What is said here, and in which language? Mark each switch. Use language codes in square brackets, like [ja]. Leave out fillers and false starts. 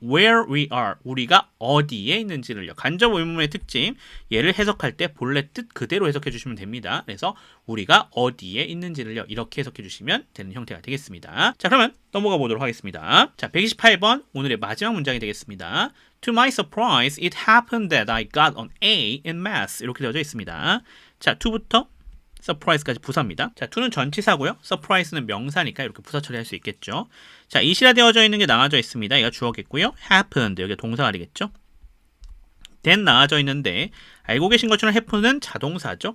[en] Where we are, [ko] 우리가 어디에 있는지를요. 간접 의문문의 특징, 얘를 해석할 때 본래 뜻 그대로 해석해 주시면 됩니다. 그래서 우리가 어디에 있는지를요. 이렇게 해석해 주시면 되는 형태가 되겠습니다. 자, 그러면 넘어가 보도록 하겠습니다. 자, 128번 오늘의 마지막 문장이 되겠습니다. [en] To my surprise, it happened that I got an A in math. [ko] 이렇게 되어져 있습니다. 자, to부터 surprise까지 부사입니다. 자, to는 전치사고요. surprise는 명사니까 이렇게 부사 처리할 수 있겠죠. 자, 이시라 되어져 있는 게 나와져 있습니다. 얘가 주어겠고요. happened, 여기가 동사가 되겠죠. then 나와져 있는데 알고 계신 것처럼 happen은 자동사죠.